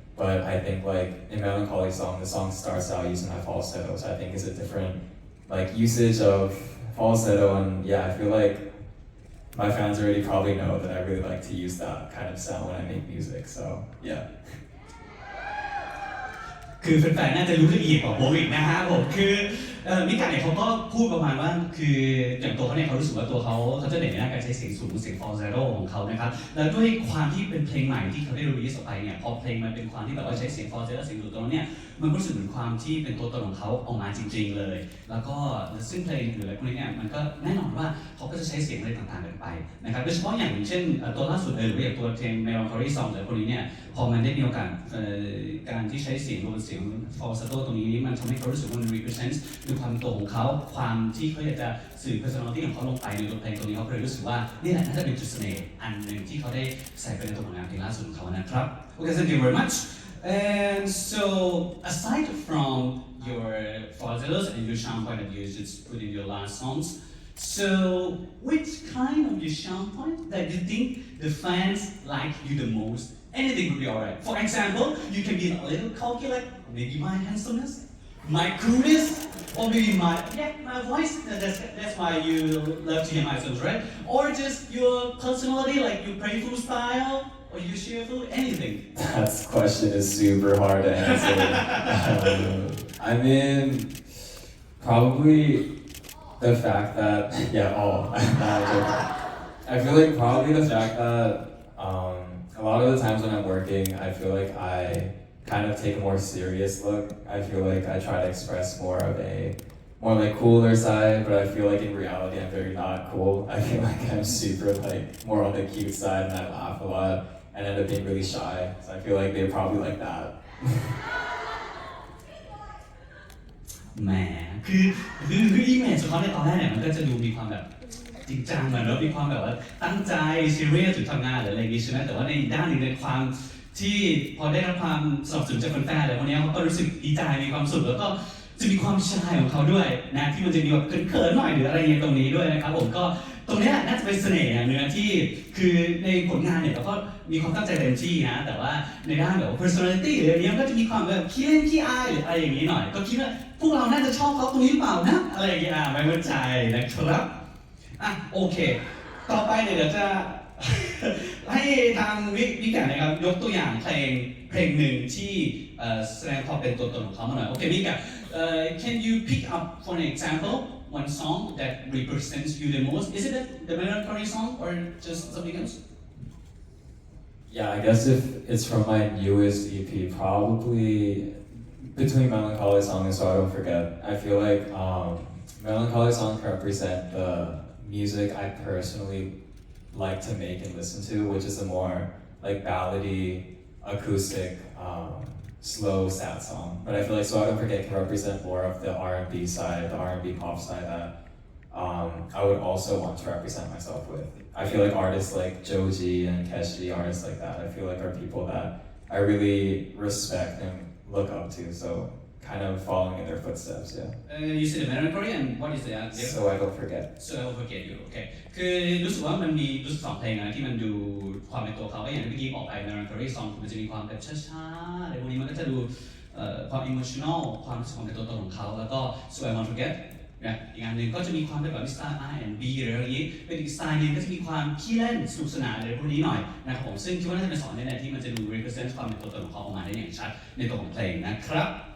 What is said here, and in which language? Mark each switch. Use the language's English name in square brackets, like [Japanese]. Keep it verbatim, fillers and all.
[English] But I think like in Melancholy Song, the song starts out using my falsetto, so I think it's a different like usage of falsetto, and yeah, I feel like my fans already probably know that I really like to use that kind of sound when I make music. So yeah. [Thai] คือแฟนๆน่าจะรู้ละเอียดกว่าผมอีกนะฮะผมคือเอ่อมิกาเนี่ยเขาก็พูดประมาณว่าคืออย่างตัวเขาเนี่ยเขารู้สึกว่าตัวเขาเขาจะเด่นในด้านการใช้เสียงสูงเสียงฟอลเซโร่ของเขานะครับแล้วด้วยความที่เป็นเพลงใหม่ที่เขาได้รีลิสออกไปเนี่ยพอเพลงมันเป็นความที่แบบว่าใช้เสียงฟอลเซโร่เสียงสูงตรงนั้นเนี่ยมันก็รู้สึกเหมือนความที่เป็นตัวตนของเขาออกมาจริง ๆเลย แล้วก็ ซึ่งเพลงหรืออะไรพวกนี้เนี่ยมันก็แน่นอนว่าเขาก็จะใช้เสียงอะไรต่างๆกันไปนะครับโดยเฉพาะอย่างเช่นเอ่อตัวล่าสุดเลยหรือว่าอย่างตัวเพลง Melancholy Song หรือพวกนี้เนี่ยพอมันได้มีโอกาสเอ่อ การที่ใช้เสียงรวมเสียง falsetto ตรงนี้มันทำให้เขารู้สึกว่ามัน represent คือความโตวของเขาความที่เขาอยากจะสื่อ personality ของเขาลงไปในบทเพลงตรงนี้เขาเลยรู้สึกว่านี่แหละน่าจะเป็นจุดเสน่ห์อันหนึ่งที่เขาได้ใส่ไปในตัวผลงานเพลงล่าสุดของเขานะครับ [English] Okay thank you very much And so, aside from your falsettos and your champagne that you just put in your last songs, So, which kind of your sound point that you think the fans like you the most? Anything would be alright. For example, you can be a little cocky, like maybe my handsomeness, my coolness, or maybe my yeah, my voice. That's that's why you love to hear my songs, right? Or just your personality, like your playful style, or your cheerful, anything. That question is super hard to answer. um, I mean, probably. The fact that, yeah, all. I feel like probably the fact that um, a lot of the times when I'm working, I feel like I kind of take a more serious look. I feel like I try to express more of a, more like cooler side, but I feel like in reality, I'm very not cool. I feel like I'm super like, more on the cute side and I laugh a lot and end up being really shy. So I feel like they probably like that. [Thai] แหมคือคือคืออีเมจของเขาในตอนแรกเนี่ยมันก็จะดูมีความแบบจริงจังเหมือนแล้วมีความแบบว่าตั้งใจซีเรียสถึงทำงานหรืออะไรอย่างงี้ใช่ไหมแต่ว่าในอีกด้านหนึ่งในความที่พอได้รับความสนับสนุนจากคนแฟนอะไรพวกนี้เขาก็รู้สึกดีใจมีความสุขแล้วก็ จะมีความชายของเขาด้วยนะที่มันจะมีแบบเขินๆหน่อยหรืออะไรเงี้ยตรงนี้ด้วยนะครับผมก็ตรงนี้น่าจะเป็นเสน่ห์เนื้อที่คือในผลงานเนี่ยเราก็มีความตั้งใจเต็มที่นะแต่ว่าในด้านแบบ personality หรืออะไรเนี้ยก็จะมีความแบบขี้เล่นขี้อายหรืออะไรอย่างนี้หน่อยก็คิดว่าพวกเราน่าจะชอบเขาตรงนี้หรือเปล่านะอะไรอย่างเงี้ยไม่เข้าใจนะครับ อ่ะโอเคต่อไปเนี่ยเดี๋ยวจะให้ทางวิกวิกนะครับยกตัวอย่างเพลงเพลงหนึ่งที่แสดงความเป็นตัวตนของเขามาหน่อยโอเควิก [English] can you pick up for an example one song that represents you the most is it the melancholy song or just something else yeah I guess if it's from my newest E P probably between melancholy song and so I don't forget I feel like um, melancholy song represent the music I personally like to make and listen to, which is a more like ballady, acoustic, um, slow, sad song. But I feel like So I Don't Forget can represent more of the R and B side, the R and B pop side that um, I would also want to represent myself with. I feel like artists like Joji and Keshe, artists like that, I feel like are people that I really respect and look up to. So kind of following in their footsteps, yeah. Uh, you said the melancholy and what is the answer? So I Don't Forget. So I Don't Forget you, okay. [Thai] คือรู้สึกว่ามันมีรู้สึกสองเพลงนะที่มันดูความเป็นตัวเขาก็อย่างที่เมื่อกี้บอกไป melancholy song มันจะมีความแบบช้าๆอะไรพวกนี้มันก็จะดูความ emotional ความรู้สึกของตัวตนของเขาแล้วก็ So I Don't Forget นะอีกอันหนึ่งก็จะมีความเป็นแบบสไตล์ R and B อะไรอย่างนี้เป็นอีกสไตล์นึงก็จะมีความขี้เล่นสนุกสนานอะไรพวกนี้หน่อยนะครับผมซึ่งคิดว่าน่าจะเป็นสองเพลงเนี่ยที่มันจะดู represent ความเป็นตัวตนของเขาออกมาได้อย่างชัดในตัวของเพลงนะครับ